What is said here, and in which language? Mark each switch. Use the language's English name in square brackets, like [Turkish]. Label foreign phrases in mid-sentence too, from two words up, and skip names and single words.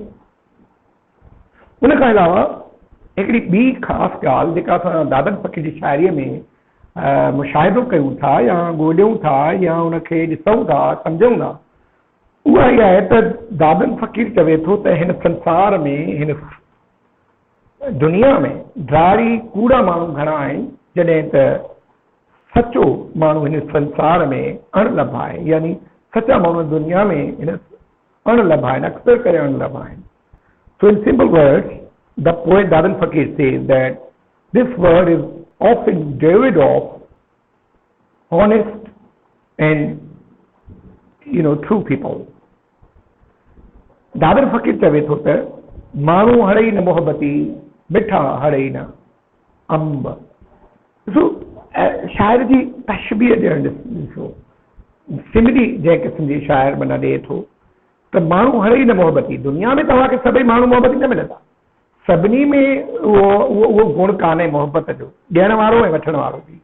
[Sindhi] उन खां अलावा हिकिड़ी ॿी ख़ासि ॻाल्हि जेका असां दादन फ़कीर जी शाइरीअ में मुशाहिदो कयूं था या ॻोल्हियूं था या उनखे ॾिसूं था, सम्झूं था, उहा इहा आहे त दादन फ़कीर चवे थो त हिन संसार में, हिन दुनिया में ड्रारी कूड़ा माण्हू घणा आहिनि, जॾहिं त सचो माण्हू हिन संसार में अणलभ आहे। यानी सचा माण्हू दुनिया में हिन अणलभ आहिनि, अक्सर करे अणलभ आहिनि। [English] So in simple words, the poet Dadan Fakir says that this world is often devoid of honest and true people. [Sindhi] दादन फ़कीर चवे थो त माण्हू हड़ई न मोहबती, मिठा हड़ई न अंब। ॾिसो शाइर जी तशबीह ॾियणु ॾिसो, सिमरी जंहिं क़िस्म जी शाइर माना ॾिए थो त माण्हू हड़ई न मोहबती, दुनिया में तव्हांखे सभई माण्हू मोहबती न मिलंदा, सभिनी में उहो गुण कान्हे मोहबत जो, ॾियण वारो ऐं वठण वारो बि।